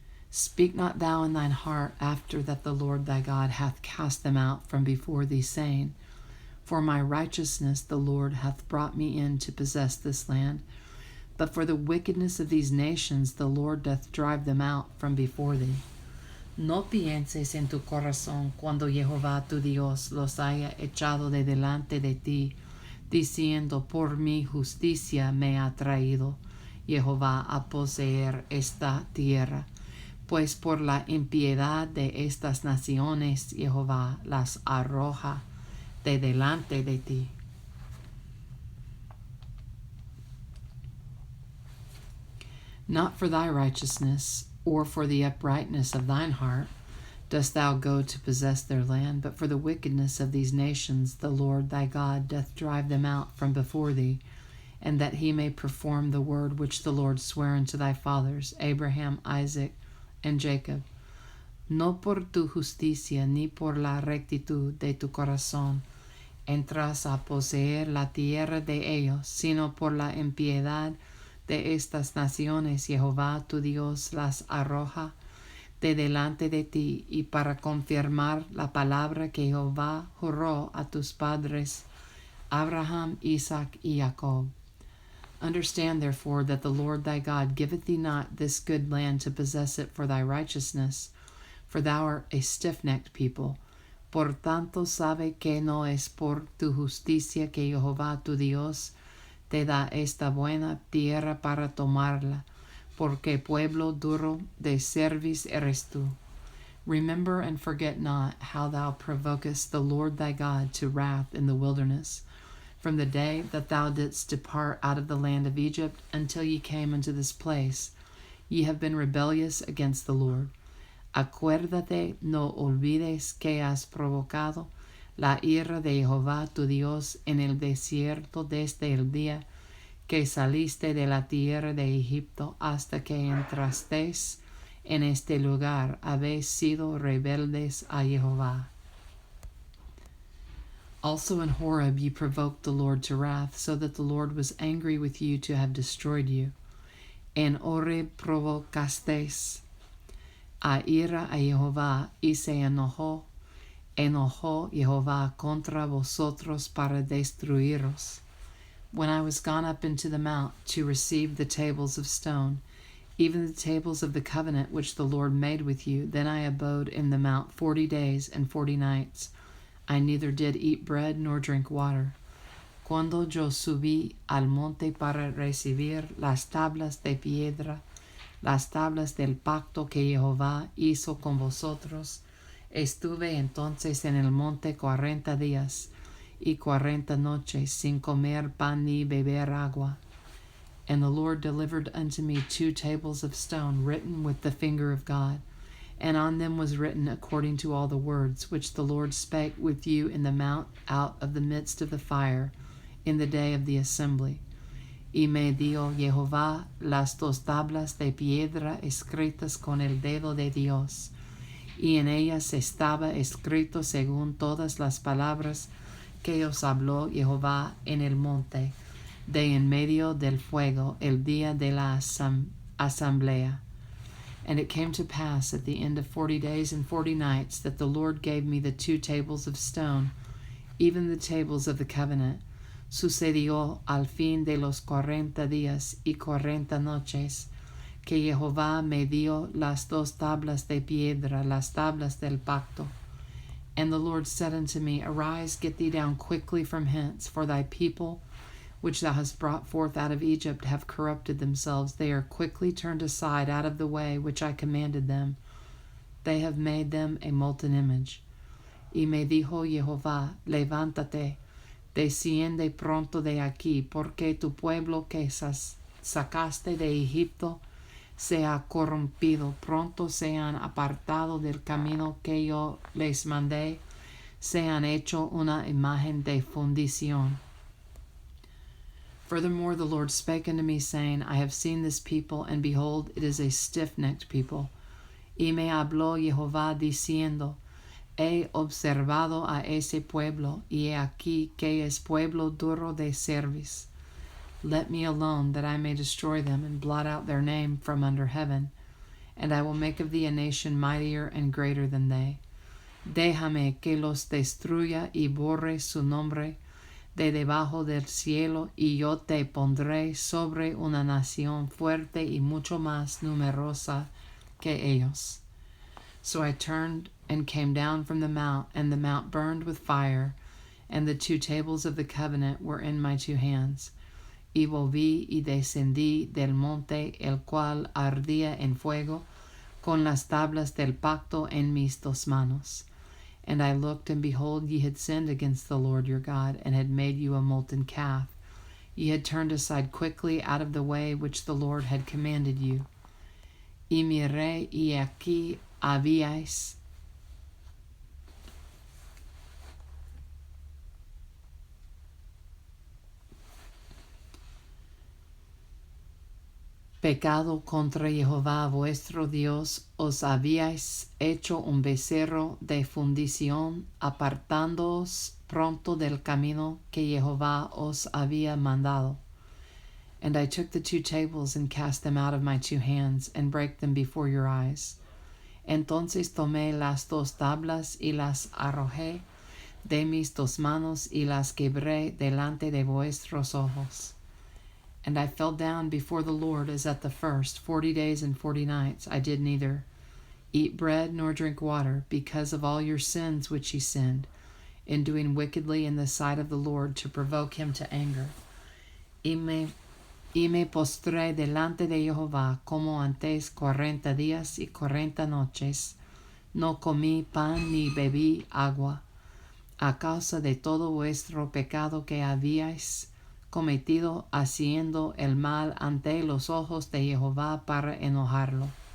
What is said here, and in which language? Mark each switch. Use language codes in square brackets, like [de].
[en] Speak not thou in thine heart after that the Lord thy God hath cast them out from before thee, saying, For my righteousness the Lord hath brought me in to possess this land. But for the wickedness of these nations the Lord doth drive them out from before thee. [es] No pienses en tu corazón cuando Jehová tu Dios los haya echado de delante de ti, diciendo, Por mi justicia me ha traído Jehová a poseer esta tierra. Pues por la impiedad de estas naciones Jehová las arroja de delante de ti. [en] Not for thy righteousness, or for the uprightness of thine heart, dost thou go to possess their land, but for the wickedness of these nations the Lord thy God doth drive them out from before thee, and that he may perform the word which the Lord sware unto thy fathers, Abraham, Isaac, and Jacob. [es] No por tu justicia ni por la rectitud de tu corazón entras a poseer la tierra de ellos, sino por la impiedad de estas naciones Jehová tu Dios las arroja de delante de ti, y para confirmar la palabra que Jehová juró a tus padres, Abraham, Isaac, y Jacob. [en] Understand therefore that the Lord thy God giveth thee not this good land to possess it for thy righteousness, for thou art a stiff-necked people. [es] Por tanto sabe que no es por tu justicia que Jehová tu Dios te da esta buena tierra para tomarla, porque pueblo duro de cerviz eres tú. [en] Remember and forget not how thou provokest the Lord thy God to wrath in the wilderness, from the day that thou didst depart out of the land of Egypt until ye came unto this place. Ye have been rebellious against the Lord. [es] Acuérdate, no olvides que has provocado la ira de Jehová tu Dios en el desierto desde el día que saliste de la tierra de Egipto hasta que entrasteis en este lugar. Habéis sido rebeldes a Jehová. [en] Also in Horeb ye provoked the Lord to wrath, so that the Lord was angry with you to have destroyed you. [es] En Horeb provocasteis a ira a Jehová, y se enojó Jehová contra vosotros para destruiros. [en] When I was gone up into the mount to receive the tables of stone, even the tables of the covenant which the Lord made with you, then I abode in the mount 40 days and 40 nights. I neither did eat bread nor drink water. [es] Cuando yo subí al monte para recibir las tablas de piedra, las tablas del pacto que Jehová hizo con vosotros, estuve entonces en el monte 40 días y 40 noches sin comer pan ni beber agua. [en] And the Lord delivered unto me 2 tables of stone written with the finger of God, and on them was written according to all the words which the Lord spake with you in the mount out of the midst of the fire in the day of the assembly. [es] Y me dio Jehová las 2 tablas de piedra escritas con el dedo de Dios, y en ellas estaba escrito según todas las palabras que os habló Jehová en el monte, de en medio del fuego, el día de la asamblea. [en] And it came to pass at the end of 40 days and 40 nights that the Lord gave me the 2 tables of stone, even the tables of the covenant. [es] Sucedió al fin de los 40 días y 40 noches, que Jehová me dio las 2 tablas de piedra, las tablas del pacto. [en] And the Lord said unto me, Arise, get thee down quickly from hence, for thy people, which thou hast brought forth out of Egypt, have corrupted themselves. They are quickly turned aside out of the way which I commanded them. They have made them a molten image. [es] Y me dijo Jehová, Levántate, desciende pronto de aquí, porque tu pueblo que sacaste de Egipto se ha corrompido. Pronto se han apartado del camino que yo les mandé, se han hecho una imagen de fundición. [en] Furthermore, the Lord spake unto me, saying, I have seen this people, and behold, it is a stiff-necked people. [es] Y me habló Jehová diciendo, He observado a ese pueblo, y he aquí que es pueblo duro de cerviz. [en] Let me alone, that I may destroy them, and blot out their name from under heaven, and I will make of thee a nation mightier and greater than they. [es] Déjame que los destruya y borre su nombre de debajo del cielo, y yo te pondré sobre una nación fuerte y mucho más numerosa que ellos. [en] So I turned and came down from the mount, and the mount burned with fire, and the 2 tables of the covenant were in my 2 hands. [es] Y volví y descendí del monte, el cual ardía en fuego, con las tablas del pacto en mis 2 manos. [en] And I looked, and behold, ye had sinned against the Lord your God, and had made you a molten calf. Ye had turned aside quickly out of the way which the Lord had commanded you. [es] Y miré, y aquí habíais pecado contra Jehová vuestro Dios, os habíais hecho un becerro de fundición, apartándoos pronto del camino que Jehová os había mandado. [en] And I took the 2 tables and cast them out of my 2 hands, and brake them before your eyes. [es] Entonces tomé las 2 tablas y las arrojé de mis 2 manos, y las quebré delante de vuestros ojos. [en] And I fell down before the Lord as at the first. 40 days and 40 nights I did neither eat bread nor drink water, because of all your sins which ye sinned, in doing wickedly in the sight of the Lord, to provoke him to anger. [es] y me postré delante de Jehová como antes 40 días y 40 noches. No comí pan ni bebí agua, a causa de todo vuestro pecado que habíais cometido haciendo el mal ante los ojos de Jehová para enojarlo.